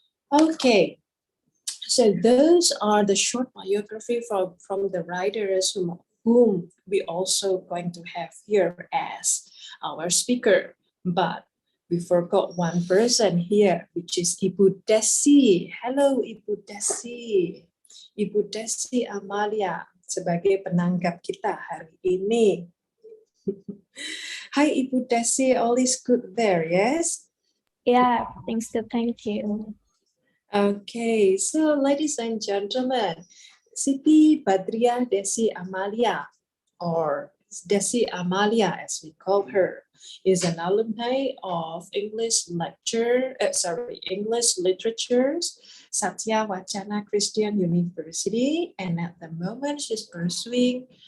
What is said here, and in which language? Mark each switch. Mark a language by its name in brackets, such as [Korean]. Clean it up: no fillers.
[English] Okay, so those are the short biography from the writers whom we also going to have here as our speaker. But we forgot one person here, which is Ibu Desi. Hello, Ibu Desi. [Indonesian] Ibu Desi Amalia sebagai penanggap kita hari ini. [English] Hi, Ibu Desi, all is good there, yes? Yeah, thank you. Okay, so ladies and gentlemen, Siti Badriah Desi Amalia, or Desi Amalia as we call her, is an alumni of English literatures, Satya Wacana Christian University, and at the moment she's pursuing